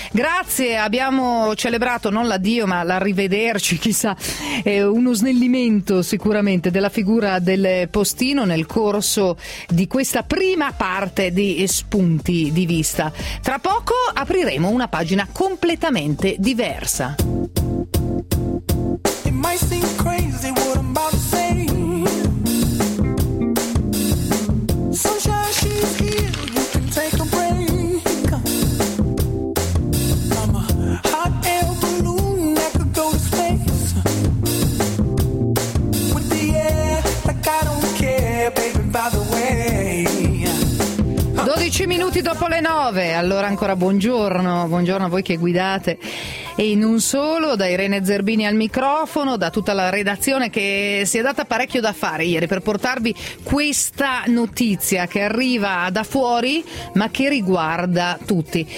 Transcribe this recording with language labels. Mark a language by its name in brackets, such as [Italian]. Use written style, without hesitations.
[Italian] Grazie, abbiamo celebrato non l'addio ma l'arrivederci, chissà, uno snellimento sicuramente della figura del postino nel corso di questa prima parte di Spunti di Vista. Tra poco apriremo una pagina completamente diversa. [English] Might seem crazy what I'm about to say. Sunshine, she's here, you can take a break. I'm a hot air balloon that could go to space. With the air, like I don't care, baby, by the way. [Italian] 12 minuti dopo le 9, allora ancora buongiorno, buongiorno a voi che guidate. E non solo, da Irene Zerbini al microfono, da tutta la redazione che si è data parecchio da fare ieri per portarvi questa notizia che arriva da fuori ma che riguarda tutti.